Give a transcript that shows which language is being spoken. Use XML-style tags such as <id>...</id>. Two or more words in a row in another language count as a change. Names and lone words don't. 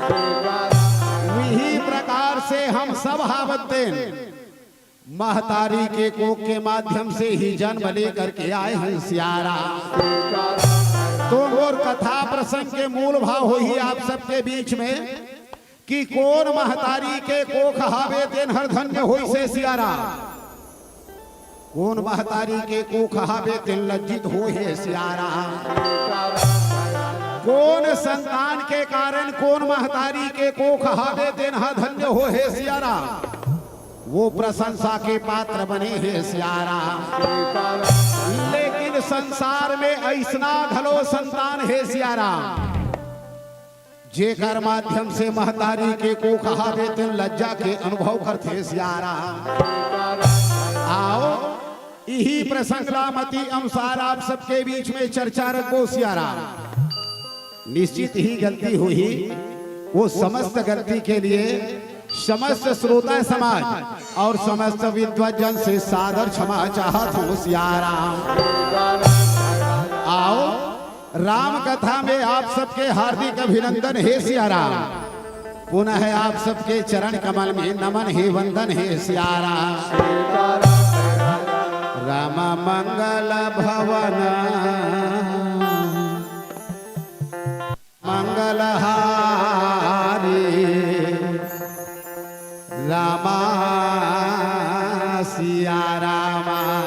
<hne>वही प्रकार से हम सब हावतें महतारी के कोख के माध्यम से ही जन्म लेकर के आए हैं सियाराम। तो और कथा प्रसंग के मूल भाव हो ही आप सबके बीच में कि कौन महतारी के कोख हावे तेन हर धन्य होई से सियाराम, कौन महतारी के कोख हावे तेन लज्जित हो है सियाराम। कौन संतान के कारण कौन महतारी के कोख हावे तेन हर धन्य हो है सियाराम, वो प्रशंसा के पात्र बने हैं सियाराम। लेकिन संसार में ऐसना घलो संतान है सियाराम, जेकर माध्यम से महतारी के को कहावे ते लज्जा के अनुभव करते सियारा। आओ यही प्रसंग रामती अनुसार आप सबके बीच में चर्चा रखो सियारा। निश्चित ही गलती हुई, वो समस्त गलती के लिए समस्त श्रोता समाज और समस्त विद्वजन से सादर क्षमा चाहत हूँ सियारा। आओ राम कथा में आप सबके हार्दिक अभिनंदन है सियारा। पुनः आप सबके चरण कमल में नमन है, वंदन है सियारा।</hne> <awa>राम मंगल भवन मंगलहारी रामा सिया रामा।</awa>